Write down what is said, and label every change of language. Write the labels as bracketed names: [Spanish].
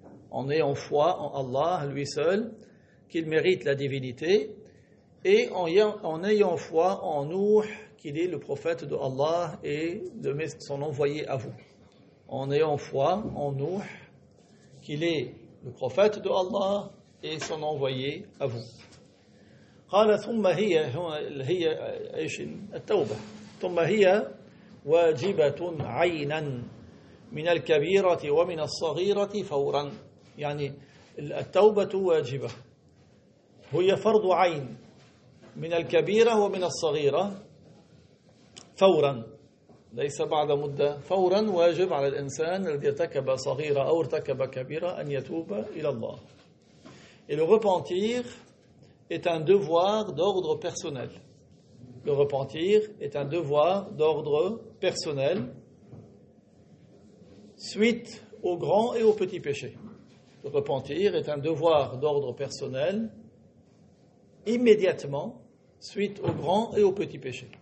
[French] En ayant foi en Allah, lui seul, qu'il mérite la divinité. Et en ayant foi en Nuh, qu'il est le prophète de Allah et son envoyé à vous. En ayant foi en Nuh, qu'il est le prophète de Allah et son envoyé à vous. [Arabic] قال ثم هي ايش التوبة ثم هي واجبة عينا من الكبيرة ومن الصغيرة فورا يعني التوبة واجبة هي فرض عين من الكبيرة ومن الصغيرة فورا ليس بعد مدة فورا واجب على الإنسان الذي ارتكب صغيرة أو ارتكب كبيرة أن يتوب إلى الله. [French] Et le repentir est un devoir d'ordre personnel. Le repentir est un devoir d'ordre personnel suite aux grands et aux petits péchés. Le repentir est un devoir d'ordre personnel immédiatement suite aux grands et aux petits péchés.